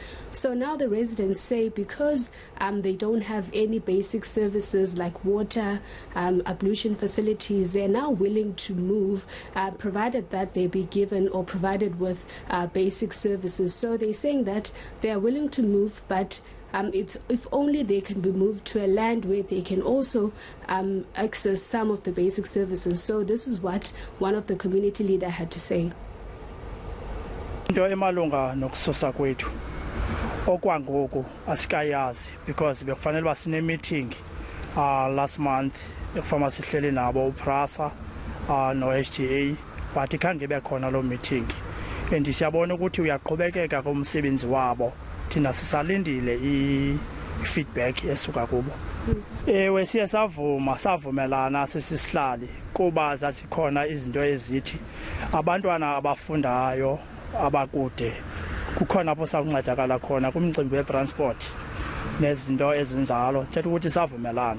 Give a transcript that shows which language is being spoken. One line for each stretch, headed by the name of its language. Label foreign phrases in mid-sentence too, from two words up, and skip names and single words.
English: So now the residents say because they don't have any basic services like water, ablution facilities, they're now willing to move, provided that they be given or provided with basic services. So they're saying that they are willing to move, but it's if only they can be moved to a land where they can also access some of the basic services. So this is what one of the community leaders had to say.
Xhosa: Into emalunga nokususa kwethu okwangoku asikayazi because bekufanele basine
English: meeting last month
Xhosa: ekufama sihleli nabo uPrasa no HTA, but ikhange be khona lo meeting, and siyabona ukuthi uyaqhubekeka komsebenzi wabo, thina sisalindile i-feedback esuka kubo. Ewe siye savumelana sisihlali kuba zazikhona izinto ezithi abantwana abafundayo abakude kukhona apho sakuncedakala khona kumcimbi we-transport nezinto ezinjalo, thetha ukuthi savumelana.